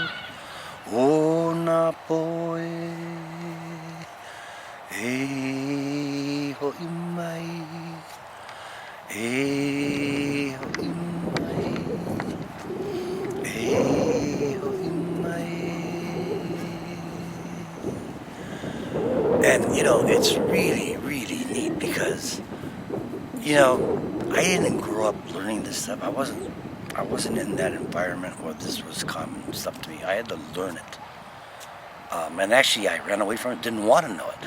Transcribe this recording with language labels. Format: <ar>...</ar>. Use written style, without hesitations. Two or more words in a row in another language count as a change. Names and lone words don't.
<haw>O na poe. E Ho'i Mai. E Ho'i Mai. E Ho'i Mai.</haw> <en>And you know, it's really, really neat because, you know, I didn't grow up learning this stuff. I wasn't in that environment where this was common stuff to me. I had to learn it. And actually, I ran away from it, didn't want to know it.</en>